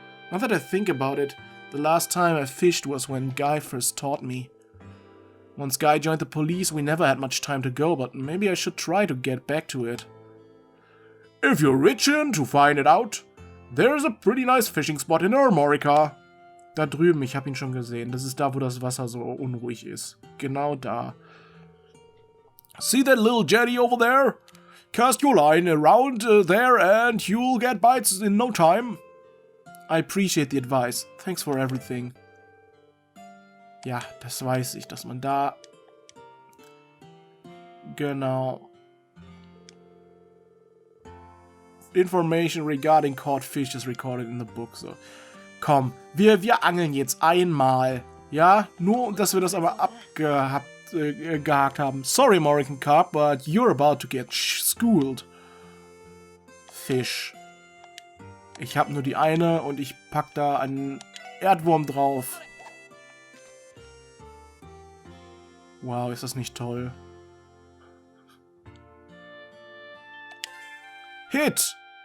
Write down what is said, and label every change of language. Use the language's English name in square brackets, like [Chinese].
[English] Now that I think about it, the last time I fished was when Guy first taught me. Once Guy joined the police, we never had much time to go, but maybe I should try to get back to it. If you're itching to find it out, there's a pretty nice fishing spot in Armorica. [German] Da drüben, ich habe ihn schon gesehen. Das ist da, wo das Wasser so unruhig ist. Genau da. [English] See that little jetty over there? Cast your line around there and you'll get bites in no time. I appreciate the advice. Thanks for everything. [German] Ja, das weiß ich, dass man da... Genau. [English] Information regarding caught fish is recorded in the book. So. [German] Komm, wir angeln jetzt einmal. Ja, nur, dass wir das aber abgehakt haben. [English] Sorry, American Carp, but you're about to get schooled. [German] Fisch. Ich habe nur die eine und ich pack da einen Erdwurm drauf. Wow, ist das nicht toll. [English] Hit!